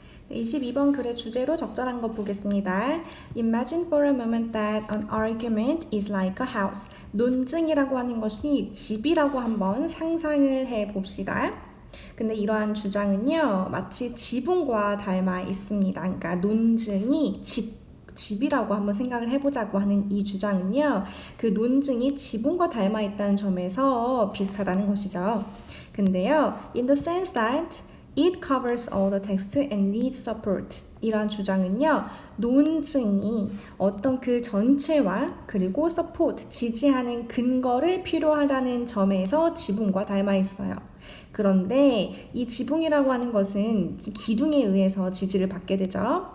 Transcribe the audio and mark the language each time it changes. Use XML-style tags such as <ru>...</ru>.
<ko>22번 글의 주제로 적절한 것 보겠습니다.</ko> <en>Imagine for a moment that an argument is like a house.</en> <ko>논증이라고 하는 것이 집이라고 한번 상상을 해봅시다. 근데 이러한 주장은요, 마치 지붕과 닮아 있습니다. 그러니까 논증이 집이라고 한번 생각을 해보자고 하는 이 주장은요, 그 논증이 지붕과 닮아 있다는 점에서 비슷하다는 것이죠. 근데요,</ko> <en>in the sense that it covers all the text and needs support.</en> <ko>이러한 주장은요, 논증이 어떤 글 전체와 그리고 support, 지지하는 근거를 필요하다는 점에서 지붕과 닮아 있어요. 그런데 이 지붕이라고 하는 것은 기둥에 의해서 지지를 받게 되죠.</ko>